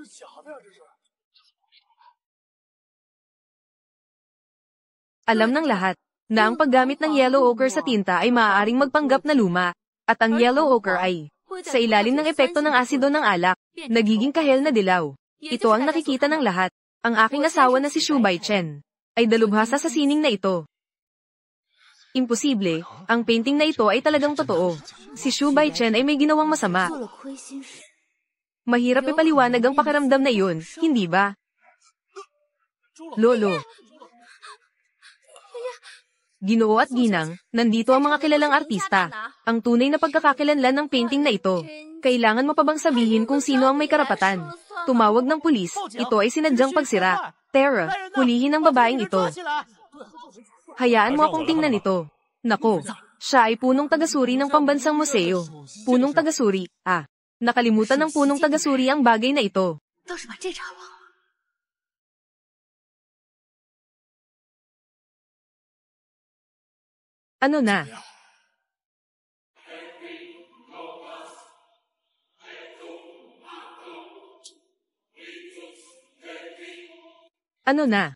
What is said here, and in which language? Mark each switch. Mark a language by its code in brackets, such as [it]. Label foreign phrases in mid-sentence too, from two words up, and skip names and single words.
[tl] Alam ng lahat na ang paggamit ng [en] yellow ochre [tl] sa tinta ay maaaring magpanggap na luma, at ang [en] yellow ochre [tl] ay, sa ilalim ng epekto ng asido ng alak, nagiging kahel na dilaw. Ito ang nakikita ng lahat. Ang aking asawa na si Xu Baichen ay dalubhasa sa sining na ito. Imposible, ang painting na ito ay talagang totoo. Si Xu Baichen ay may ginawang masama. [zh] 做了亏心事。 [tl] Mahirap ipaliwanag ang pakiramdam na iyon, hindi ba? Lolo. Ginoo at Ginang, nandito ang mga kilalang artista. Ang tunay na pagkakakilanlan ng painting na ito. Kailangan mo pa bang sabihin kung sino ang may karapatan? Tumawag ng pulis, ito ay sinadyang pagsira. Tara, hulihin ang babaeng ito. Hayaan mo akong tingnan ito. Nako, siya ay punong tagasuri ng pambansang museo. Punong tagasuri, nakalimutan ng punong tagasuri ang bagay na ito. [zh] 倒是把这茬忘了。 [tl] Ano na? Ano na?